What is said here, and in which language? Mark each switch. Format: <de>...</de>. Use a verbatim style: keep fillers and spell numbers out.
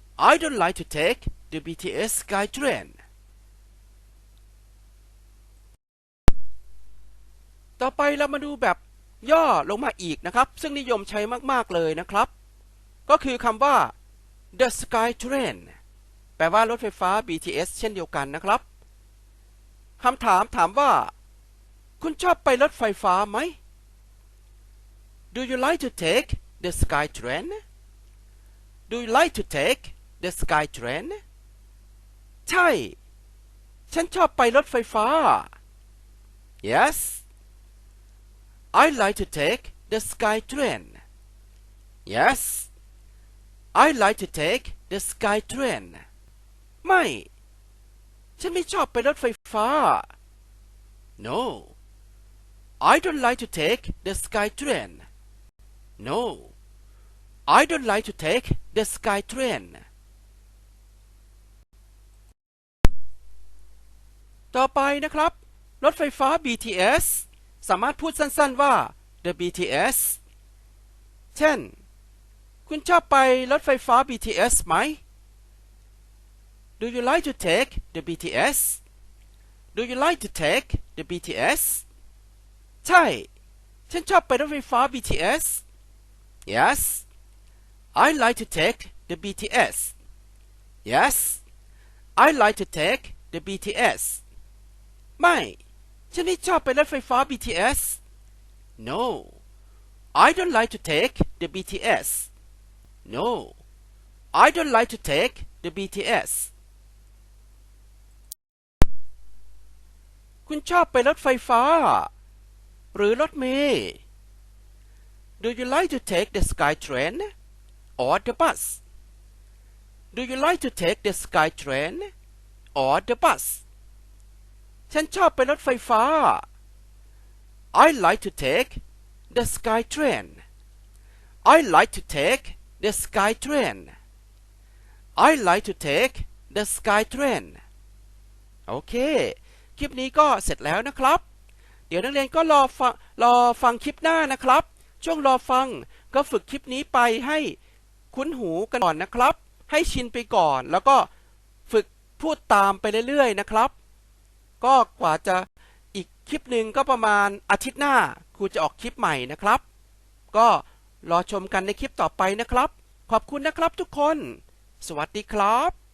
<en>I don't like to take the บี ที เอส Sky Train</en> <th>ต่อไปเรามาดูแบบย่อลงมาอีกนะครับซึ่งนิยมใช้มากๆเลยนะครับก็คือคำว่า</th> <en>the sky train</en> <th>แปลว่ารถไฟฟ้า บี ที เอส เช่นเดียวกันนะครับคำถามถามว่าคุณชอบไปรถไฟฟ้าไหม</th> <en>Do you like to take the sky train Do you like to take the sky train</en> <th>ใช่ฉันชอบไปรถไฟฟ้า</th> <en>Yes I like to take the sky train. Yes. I like to take the sky train.</en> <th>ไม่ฉันไม่ชอบไปรถไฟฟ้า</th> <en>No. I don't like to take the sky train. No. I don't like to take the sky train.</en> <th>ต่อไปนะครับรถไฟฟ้า บี ที เอสสามารถพูดสั้นๆว่า the บี ที เอส เช่นคุณชอบไปรถไฟฟ้า บี ที เอส ไหม</th> <en>Do you like to take the บี ที เอส</en> <th>Do you like to take the บี ที เอส ใช่ฉันชอบไปรถไฟฟ้า บี ที เอส</th> <en>Yes I like to take the บี ที เอส Yes I like to take the บี ที เอส</en> <th>ไม่ฉันไม่ชอบไปรถไฟฟ้า บี ที เอส</th> <en>No I don't like to take the บี ที เอสNo, I don't like to take the บี ที เอส</en> <th>คุณชอบไปรถไฟฟ้าหรือรถเมล์</th> <en>Do you like to take the SkyTrain or the bus? Do you like to take the SkyTrain or the bus?</en> <th>ฉันชอบไปรถไฟฟ้า</th> <en>I like to take the SkyTrain. I like to take. The SkyTrain. I like to take the SkyTrain.</en> <th>โอเคคลิปนี้ก็เสร็จแล้วนะครับเดี๋ยวนักเรียนก็รอฟังรอฟังคลิปหน้านะครับช่วงรอฟังก็ฝึกคลิปนี้ไปให้คุ้นหูกันก่อนนะครับให้ชินไปก่อนแล้วก็ฝึกพูดตามไปเรื่อยๆนะครับก็กว่าจะอีกคลิปนึงก็ประมาณอาทิตย์หน้าครูจะออกคลิปใหม่นะครับก็รอชมกันในคลิปต่อไปนะครับขอบคุณนะครับทุกคนสวัสดีครับ</th>